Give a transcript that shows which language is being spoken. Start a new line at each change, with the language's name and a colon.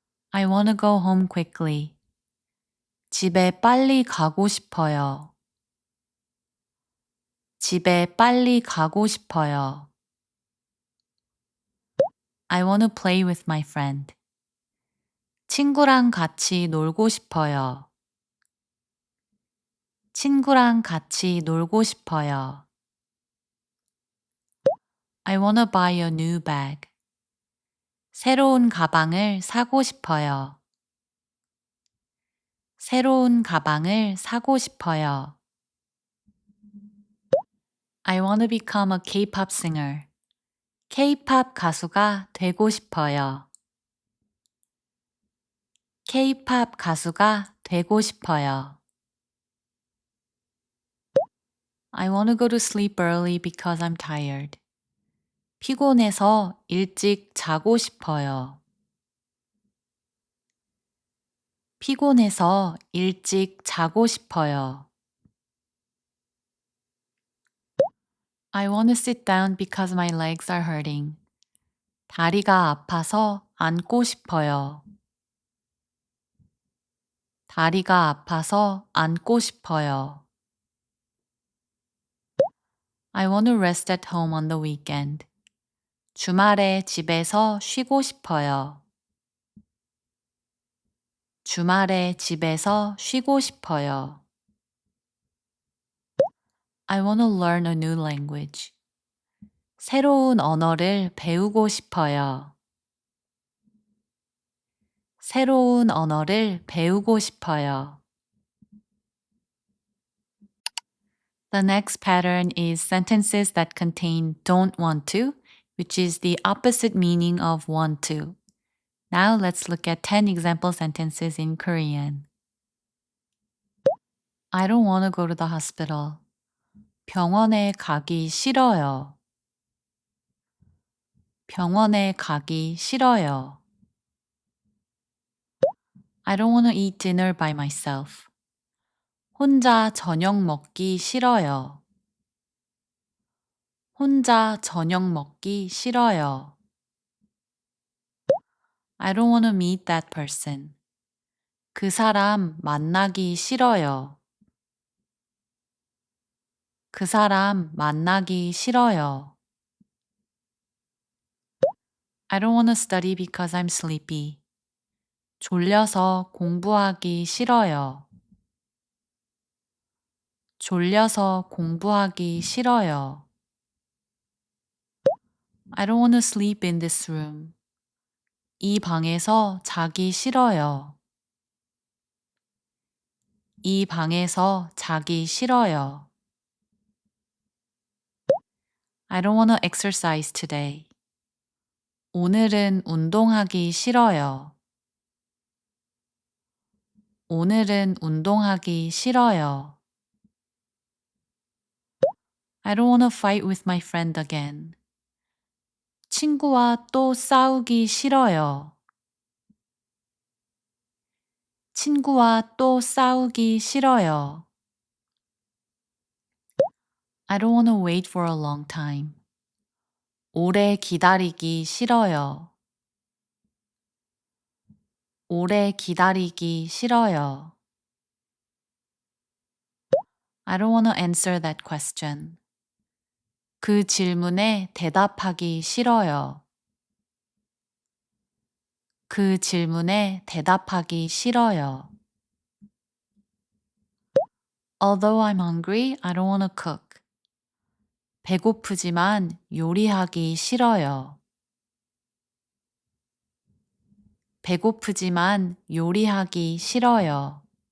English: I want to go home quickly.
Korean: 집에 빨리 가고 싶어요. 집에 빨리 가고 싶어요.
English: I want to play with my friend.
Korean: 친구랑 같이 놀고 싶어요. 친구랑 같이 놀고 싶어요.
English: I want to buy a new bag.
Korean: 새로운 가방을 사고 싶어요. 새로운 가방을 사고 싶어요.
English: I want to become a K-pop singer.
Korean: K-pop 가수가 되고 싶어요. K-pop 가수가 되고 싶어요.
English: I want to go to sleep early because I'm tired.
Korean: 피곤해서 일찍 자고 싶어요. 피곤해서 일찍 자고 싶어요.
English: I want to sit down because my legs are hurting.
Korean: 다리가 아파서 앉고 싶어요. 다리가 아파서 앉고 싶어요.
English: I want to rest at home on the weekend.
Korean: 주말에 집에서 쉬고 싶어요. 주말에 집에서 쉬고 싶어요.
English: I want to learn a new language.
Korean: 새로운 언어를 배우고 싶어요. 새로운 언어를 배우고 싶어요.
English: The next pattern is sentences that contain don't want to, which is the opposite meaning of want to. Now let's look at 10 example sentences in Korean. I don't want to go to the hospital.
Korean: 병원에 가기 싫어요. 병원에 가기 싫어요.
English: I don't want to eat dinner by myself.
Korean: 혼자 저녁 먹기 싫어요. 혼자 저녁 먹기 싫어요.
English: I don't want to meet that person.
Korean: 그 사람 만나기 싫어요. 그 사람 만나기 싫어요.
English: I don't want to study because I'm sleepy.
Korean: 졸려서 공부하기 싫어요. 졸려서 공부하기 싫어요.
English: I don't want to sleep in this room.
Korean: 이 방에서 자기 싫어요. 이 방에서 자기 싫어요.
English: I don't want to exercise today.
Korean: 오늘은 운동하기 싫어요. 오늘은 운동하기 싫어요.
English: I don't want to fight with my friend again.
Korean: 친구와 또 싸우기 싫어요. 친구와 또 싸우기 싫어요.
English: I don't want to wait for a long time.
Korean: 오래 기다리기 싫어요. 오래 기다리기 싫어요.
English: I don't want to answer that question.
Korean: 그 질문에 대답하기 싫어요. 그 질문에 대답하기 싫어요.
English: Although I'm hungry, I don't want to cook.
Korean: 배고프지만 요리하기 싫어요. 배고프지만 요리하기 싫어요.